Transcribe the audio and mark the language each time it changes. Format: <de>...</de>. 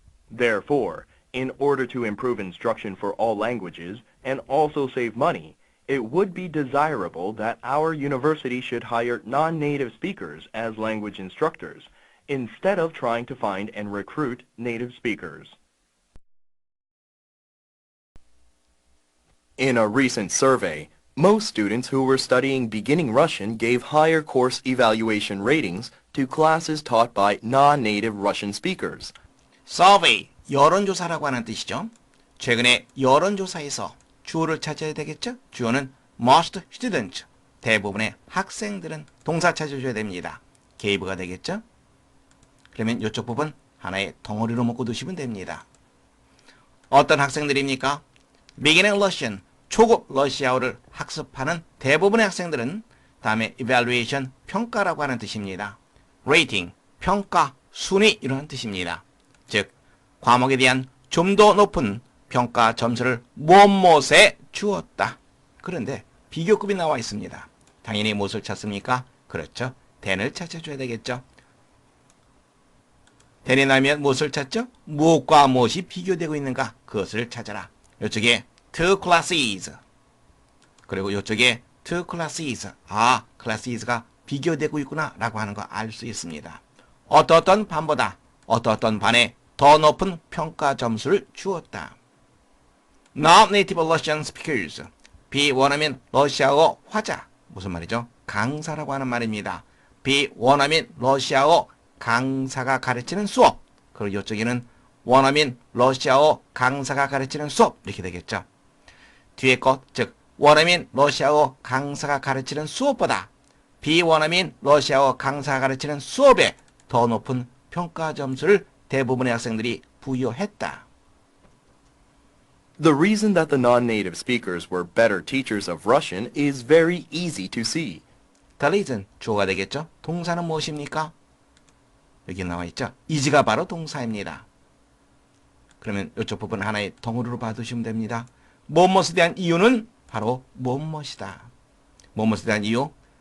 <en>Therefore, in order to improve instruction for all languages and also save money, it would be desirable that our university should hire non-native speakers as language instructors instead of trying to find and recruit native speakers. In a recent survey, most students who were studying beginning Russian gave higher course evaluation ratings to classes taught by non-native Russian speakers.</en> <ko>Survey, 여론조사라고 하는 뜻이죠. 최근에 여론조사에서 주어를 찾아야 되겠죠? 주어는</ko> <en>most students,</en> <ko>대부분의 학생들은 동사 찾아줘야 됩니다. gave가 되겠죠? 그러면 이쪽 부분 하나의 덩어리로 묶어 두시면 됩니다. 어떤 학생들입니까?</ko> <en>Beginning Russian,</en> <ko>초급 러시아어를 학습하는 대부분의 학생들은 다음에 evaluation, 평가라고 하는 뜻입니다. rating, 평가, 순위 이런 뜻입니다. 즉, 과목에 대한 좀 더 높은 평가 점수를 무엇에 주었다. 그런데 비교급이 나와 있습니다. 당연히 무엇을 찾습니까? 그렇죠. than을 찾아줘야 되겠죠. than이 나면 무엇을 찾죠? 무엇과 무엇이 비교되고 있는가? 그것을 찾아라. 이쪽에</ko> <en>two classes.</en> <ko>그리고 이쪽에</ko> <en>two classes.</en> <ko>아, classes가 비교되고 있구나 라고 하는 거 알 수 있습니다. 어떤 반보다 어떤 반에 더 높은 평가 점수를 주었다.</ko> <en>Non-native Russian speakers.</en> <ko>비원어민 러시아어 화자. 무슨 말이죠? 강사라고 하는 말입니다. 비원어민 러시아어 강사가 가르치는 수업. 그리고 이쪽에는 원어민 러시아어 강사가 가르치는 수업. 이렇게 되겠죠. 뒤에 것, 즉 원어민 러시아어 강사가 가르치는 수업보다 비원어민 러시아어 강사가 가르치는 수업에 더 높은 평가 점수를 대부분의 학생들이 부여했다.</ko> <en>The reason that the non-native speakers were better teachers of Russian is very easy to see. The reason,</en> <ko>주어가 되겠죠? 동사는 무엇입니까? 여기 나와 있죠? is가 바로 동사입니다. 그러면 이쪽 부분 하나의 덩어리로 봐두시면 됩니다. 무엇에 대한 이유는 바로 무엇이다. 무엇에 대한 이유?</ko>